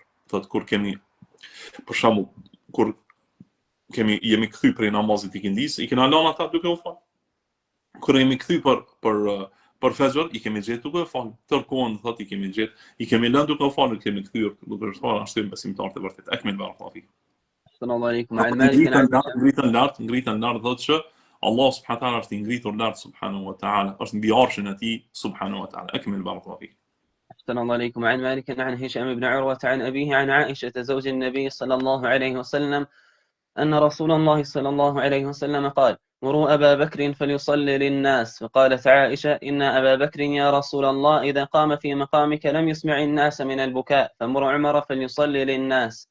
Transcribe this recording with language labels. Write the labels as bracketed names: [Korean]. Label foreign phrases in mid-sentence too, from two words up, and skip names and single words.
[Albanian] Thot kur kemi, për shembull, kur jemi kthy prej namazit të ikindis, i kena lënë ata duke u falur. Kur jemi kthy për fajr, i kemi gjetur duke u falur. Tërkohën thot i kemi lënë duke u falur, kemi kthyer duke u falur, ashtu besimtar të vërtet. [Arabic] أكمل بارك الله فيك. السلام عليكم. [Albanian] Ngritën lart thotë që Allah [Arabic] سبحانه وتعالى [Albanian] është ngritur lart [Arabic] سبحانه وتعالى, [Albanian] është mbi arshin e tij [Arabic] سبحانه وتعالى. أكمل بارك الله فيك. السلام عليكم. عن مالك عن هشام بن عروة عن أبيه عن عائشة زوج النبي صلى الله عليه وسلم أن رسول الله صلى الله عليه وسلم قال: مروا أبا بكر فليصلي للناس. فقالت عائشة: إن أبا بكر يا رسول الله إذا قام في مقامك لم يسمع الناس من البكاء، فمر عمر فليصلي للناس.